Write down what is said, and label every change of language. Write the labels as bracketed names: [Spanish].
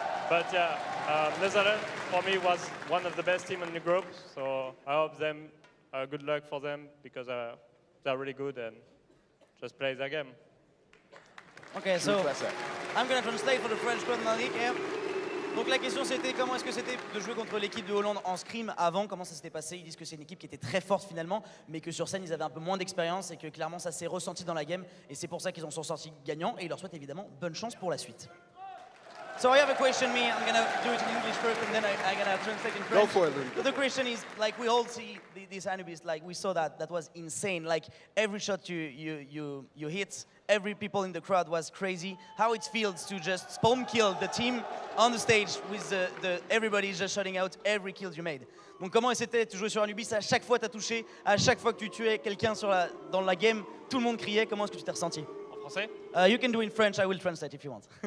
[English] But yeah, Netherlands for me was one of the best teams in the group. So I hope them good luck for them because they're really good and just play their game. Okay, so I'm going to translate for the French crowd, Malik here. [French] Donc la question c'était comment est-ce que c'était de jouer contre l'équipe de Hollande en scrim avant, comment ça s'était passé. Ils disent que c'est une équipe qui était très forte finalement, mais que sur scène ils avaient un peu moins d'expérience et que clairement ça s'est ressenti dans la game et c'est pour ça qu'ils en sont sortis gagnants et ils leur souhaitent évidemment bonne chance pour la suite. [English] So I have a question, me. I'm gonna do it in English first, and then I'm gonna translate in French. Go for it, Louis. So the question is, like, we all see these enemies, like, we saw that was insane. Like, every shot you hit, every people in the crowd was crazy. How it feels to just spawn kill the team on the stage with everybody just shouting out every kill you made. [French] Donc, comment c'était de jouer sur Anubis? À chaque fois, t'as touché, à chaque fois que tu tuais quelqu'un dans la game, tout le monde criait. Comment est-ce que tu t'es ressenti? En français? [English] You can do in French. I will translate if you want.